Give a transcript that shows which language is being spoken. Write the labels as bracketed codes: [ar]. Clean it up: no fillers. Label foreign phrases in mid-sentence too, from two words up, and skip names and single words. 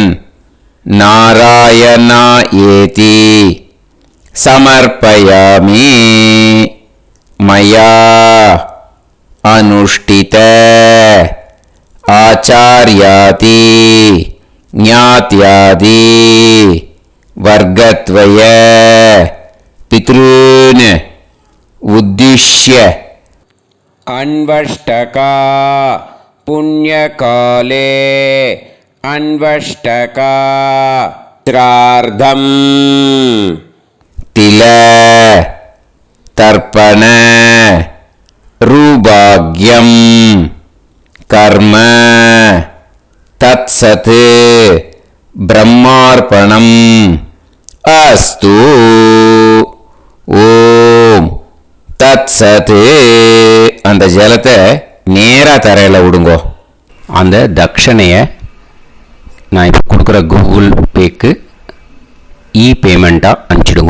[sa] नारायणा एति समर्पयामि मया अनुष्ठित आचार्यादि ज्ञात्यादि वर्गद्वय पितॄन् उद्दिश्य अन्वष्टका पुण्यकाले अन्वष्टका श्रार्धम् तिल तर्पण रूभाग्यम कर्म तत्सत् ब्रह्मार्पणम् अस्तु. ओम् तत्सत्. [ta] அந்த ஜலத்தை நேராக தரையில் விடுங்கோ. அந்த தட்சணையை நான் இப்போ கொடுக்குற கூகுள் பேக்கு பேமெண்ட்டாக அனுப்பிச்சிடுங்கோ.